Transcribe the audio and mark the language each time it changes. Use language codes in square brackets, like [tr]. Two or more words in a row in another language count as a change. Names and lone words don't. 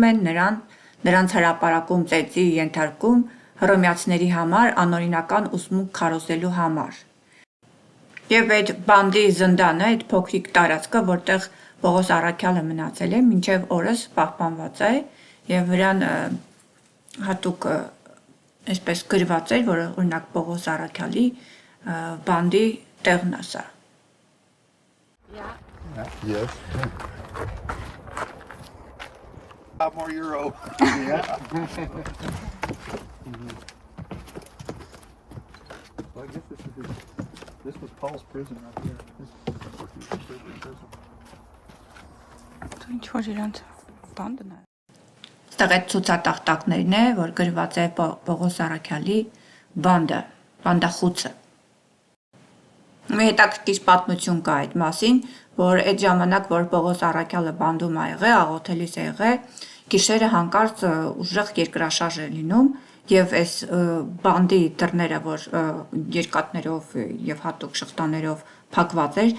[hy] են նրանց հրապարակում ծեծի ենթարկում հռոմեացիների համար անօրինական ուսմունք քարոզելու համար։ Եվ այդ բանդի զնդանը, այդ փոքրիկ տարածքը, որտեղ Պողոս Առաքյալը մնացել է, մինչև օրս պահպանված է եւ վրան հատուկ այսպես գրված էր, որ օրինակ Պողոս Առաքյալի բանդի տեղն է սա։ [en] Yes. 5 more euro. Yeah. So I guess this was Paul's prison right here. [hy] Ինչ որ իրանց բանդն է։ Այստեղ այդ ցուցատախտակներն է, որ գրված է Պողոս Առաքյալի բանդը, բանդախուցը։ Մի հետաքրքիր պատմություն կա այդ մասին, որ այդ ժամանակ, որ Պողոս Առաքյալը բանդում ա եղել, աղոթելիս է եղել, գիշերը հանկարծ ուժեղ երկրաշարժ է լինում եւ այս բանդի դռները, որ երկաթներով եւ հատուկ շղթաներով փակված էր,